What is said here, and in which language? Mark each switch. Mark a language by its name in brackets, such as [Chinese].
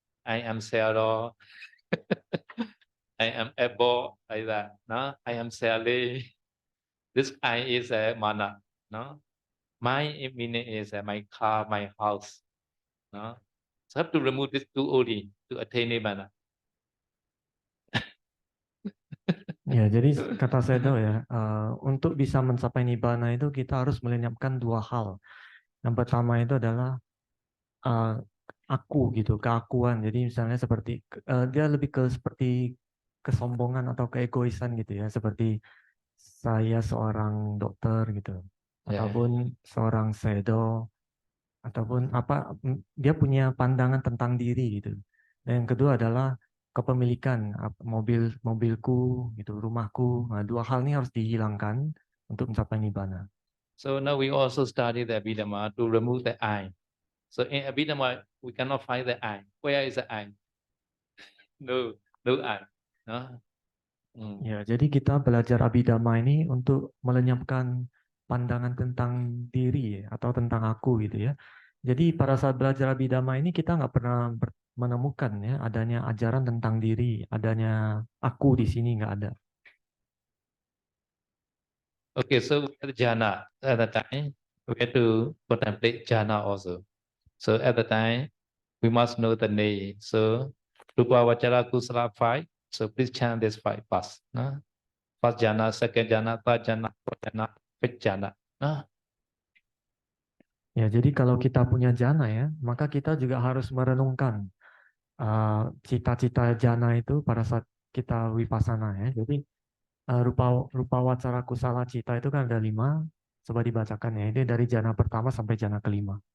[English] I am sailor. I am able like that. No, I am Sally. This I is a mana. No, my meaning is my car, my house. No, so have to remove this two only to attain nibbana. [Indonesian] Ya, jadi kata Sayadaw ya, untuk bisa mencapai nibbana itu kita harus melenyapkan dua hal. Yang pertama itu adalah aku gitu, keakuan. Jadi misalnya seperti dia lebih ke seperti kesombongan atau keegoisan gitu ya, seperti saya seorang dokter gitu, ataupun seorang Sayadaw, ataupun apa dia punya pandangan tentang diri gitu. Dan yang kedua adalah kepemilikan mobilku, gitu, rumahku. Nah, dua hal ini harus dihilangkan untuk mencapai nibbana. [English] So now we also study the Abhidhamma to remove the I. So in Abhidhamma, we cannot find the I. Where is the I? No, no I. No? [Indonesian] Ya, jadi kita belajar Abhidhamma ini untuk melenyapkan pandangan tentang diri atau tentang aku gitu ya. Jadi pada saat belajar Abhidhamma ini kita nggak pernah menemukan ya adanya ajaran tentang diri, adanya aku di sini nggak ada. [English] Okay, so at the jhana, at the time, we have to contemplate jhana also. So at the time, we must know the name. So Rupa Vachara Kusala 5. So please chant this 5 first. No? First jhana, second jhana, third jhana, fourth jhana, fifth jhana. No? [Indonesian] Ya, jadi kalau kita punya jana ya, maka kita juga harus merenungkan cita-cita jana itu pada saat kita vipassana ya. Jadi rupa wacara kusala cita itu kan ada 5, coba dibacakan ya. Ini dari jana pertama sampai jana kelima.